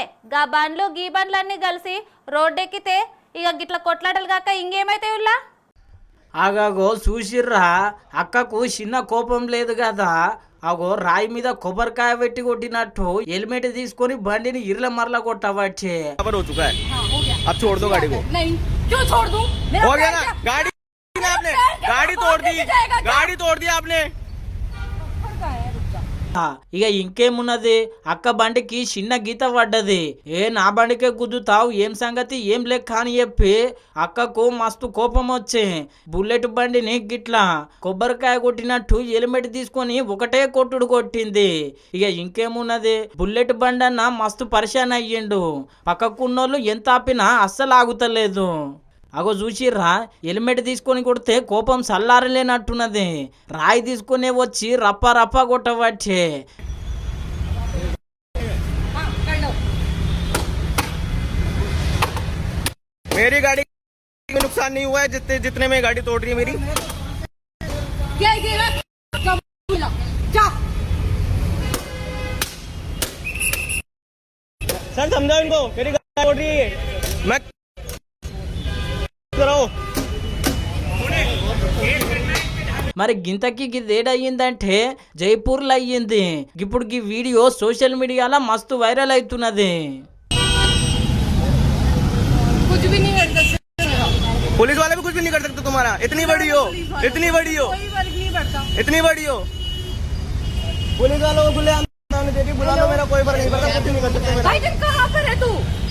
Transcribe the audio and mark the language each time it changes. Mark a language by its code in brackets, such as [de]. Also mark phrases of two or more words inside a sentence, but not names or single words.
[te] గా బండ్లు గీ బండ్లన్నీ కలిసి రోడ్డెక్కితే ఇక గిట్ల కొట్లాటలు కాక ఇంకేమైతే ఉల్లా. ఆగాగో చూసిర్రా, అక్కకు చిన్న కోపం లేదు కదా. అగో రాయి మీద కొబ్బరికాయ పెట్టి కొట్టినట్టు హెల్మెట్ తీసుకొని బండిని ఇర్ల మరల కొట్టవచ్చే. [hi] हो चुका है, अब छोड़ दो गाड़ी को। नहीं, क्यों छोड़ दूं? हो गया ना, गाड़ी आपने गाड़ी तोड़ दी, गाड़ी तोड़ दी आपने। [te] ఇక ఇంకేమున్నది, అక్క బండికి చిన్న గీత పడ్డది. నా బండికే గుద్దుతావు ఏం సంగతి ఏం లెక్క అని చెప్పి అక్కకు మస్తు కోపం వచ్చే. బుల్లెట్ బండిని గిట్లా కొబ్బరికాయ కొట్టినట్టు హెల్మెట్ తీసుకొని ఒకటే కొట్టుడు కొట్టింది. ఇక ఇంకేమున్నది, బుల్లెట్ బండి అన్న మస్తు పరిశాన్ అయ్యిండు. పక్కకున్నోళ్ళు ఎంత ఆపినా అస్సలు ఆగుతలేదు. అగో చూసిర్రా, హెల్మెట్ తీసుకొని కొడితే కోపం సల్లారలేనట్టున్నది. రాయి తీసుకునే వచ్చి రప్ప రప్ప కొట్టవచ్చే. [hi] मेरी गाड़ी में नुकसान नहीं हुआ है जितने में गाड़ी तोड़ रही है मेरी। सर समझाओ इनको, मेरी गाड़ी तोड़ रही है, मैं कराओ। [te] మరి గింతకి గిదేడయ్యిందంటే జైపూర్లో అయ్యింది. ఇప్పుడు ఈ వీడియో సోషల్ మీడియాలో మస్తు వైరల్ అవుతున్నది. [hi] कुछ भी नहीं कर सकते, पुलिस वाले भी कुछ भी नहीं कर सकते तुम्हारा। इतनी बड़ी हो, इतनी बड़ी हो, कोई फर्क नहीं पड़ता। इतनी बड़ी हो। पुलिस वालों को खुले आम सामने देके बुला लो, मेरा कोई फर्क नहीं पड़ता, कुछ नहीं कर सकते मेरा। भाई तुम कहाँ पर है तू?